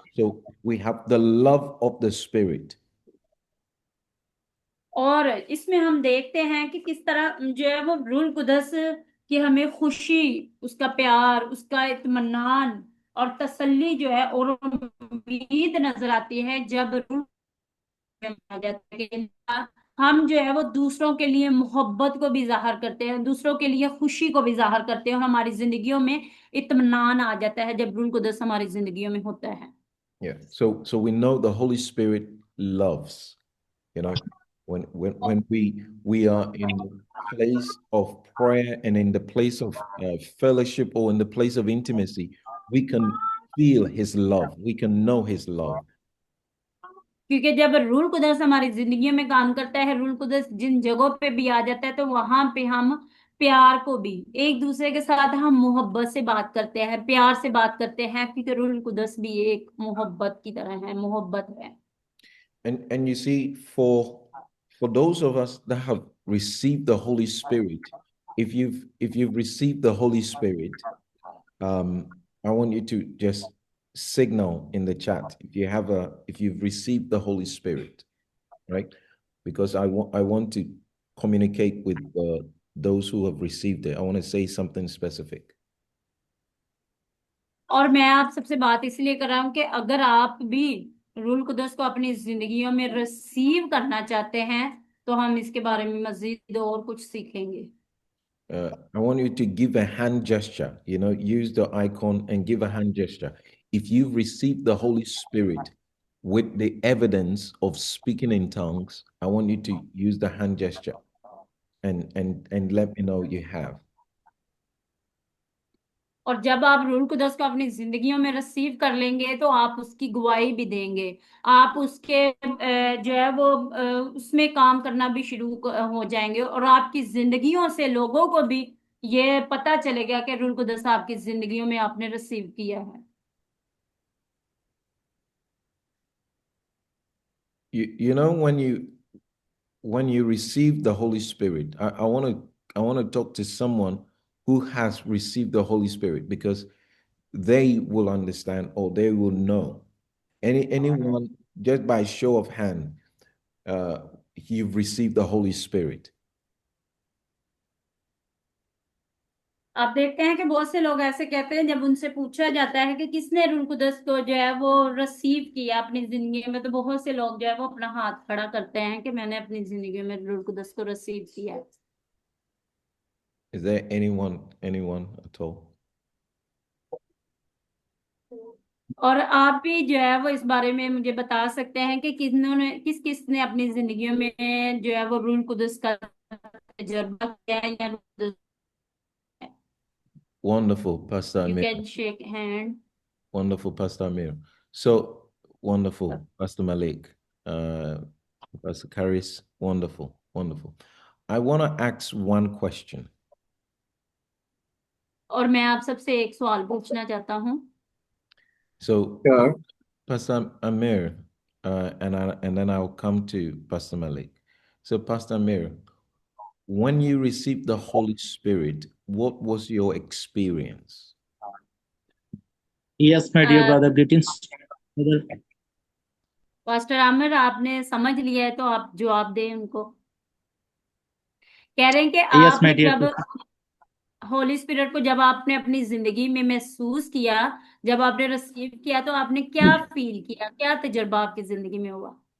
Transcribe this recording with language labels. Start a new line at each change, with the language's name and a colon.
English: So we have the love of the Spirit.
Hindi: और इसमें हम देखते हैं कि किस तरह जो है वो रूल कुदस की हमें खुशी, उसका प्यार, उसका इत्मीनान और तसल्ली जो है और उम्मीद नजर आती है जब रूल में आ जाता है कि हम जो है वो दूसरों के लिए मोहब्बत को भी जाहिर करते हैं, दूसरों के लिए खुशी को भी जाहिर करते हैं, और हमारी जिंदगियों में इत्मीनान आ जाता है जब रूल कुदस हमारी जिंदगियों में होता है।
English: Yeah. So we know the Holy Spirit loves. When we are in the place of prayer and in the place of fellowship or in the place of intimacy, we can feel His love. We can know His love.
Hindi: क्योंकि जब rule कुदस हमारी जिंदगी में काम करता है, rule कुदस जिन जगहों पे भी आ जाता है, तो वहां पे हम प्यार को भी, एक दूसरे के साथ हम मोहब्बत से बात करते हैं, प्यार से बात करते हैं, क्योंकि रूल कुदस भी एक मोहब्बत की तरह है, मोहब्बत है।
English: And you see, for those of us that have received the Holy Spirit, if you've received the Holy Spirit, I want you to just signal in the chat if you've received the Holy Spirit, right? Because I want to communicate with those who have received it. I want to say something specific.
Hindi: और मैं आप सबसे बात इसलिए कर रहा हूँ कि अगर आप भी रूल कुदस को अपनी जिंदगियों में रिसीव करना चाहते हैं तो हम इसके बारे में मजीद और कुछ सीखेंगे.
English: I want you to give a hand gesture, use the icon and give a hand gesture. If you've received the Holy Spirit with the evidence of speaking in tongues, I want you to use the hand gesture and let me know you have.
Hindi: और जब आप rule कुदस को अपनी जिंदगियों में receive कर लेंगे तो आप उसकी गवाही भी देंगे. आप उसके जो है वो उसमें काम करना भी शुरू हो जाएंगे और आपकी जिंदगियों से लोगों को भी ये पता चलेगा कि रूल कुदस आपकी जिंदगियों में आपने रिसीव किया है.
English: You know, when you receive the Holy Spirit, I want to talk to someone who has received the Holy Spirit, because they will understand or they will know. Anyone, just by show of hand, you've received the Holy Spirit.
Hindi: आप देखते हैं कि बहुत से लोग ऐसे कहते हैं, जब उनसे पूछा जाता है कि किसने रूल कुदस को जो है वो रिसीव किया अपनी जिंदगी में, तो बहुत से लोग जो है वो अपना हाथ खड़ा करते हैं कि मैंने अपनी जिंदगी में रूल कुदस को रिसीव किया है.
English: Is there anyone at all?
Hindi: और आप भी जो है वो इस बारे में मुझे बता सकते हैं कि किस किसने अपनी जिंदगियों में जो है वो रूल कुदस का तजुर्बा किया है या rule Quddus.
English: Wonderful, Pastor You Amir. can shake hand. Wonderful, Pastor Amir. So wonderful, Pastor Malik, Pastor Karis. Wonderful, wonderful. I want to ask one question.
Hindi: और मैं आप सबसे एक सवाल पूछना चाहता हूँ.
English: So, Sure. Pastor Amir, and then I'll come to Pastor Malik. So, Pastor Amir, when you received the Holy Spirit, what was your experience? Yes, my dear brother, greetings. Brother.
Hindi: Pastor Aamir, आपने समझ लिया है तो आप जवाब दें उनको. कह रहे हैं कि
English: Yes, my
Hindi: आपने
English: dear
Hindi: जब
English: brother.
Hindi: होली स्पिरिट को जब आपने अपनी जिंदगी में महसूस किया, जब आपने रिसीव किया, तो आपने क्या फील किया, क्या तजुर्बा आपकी जिंदगी में हुआ?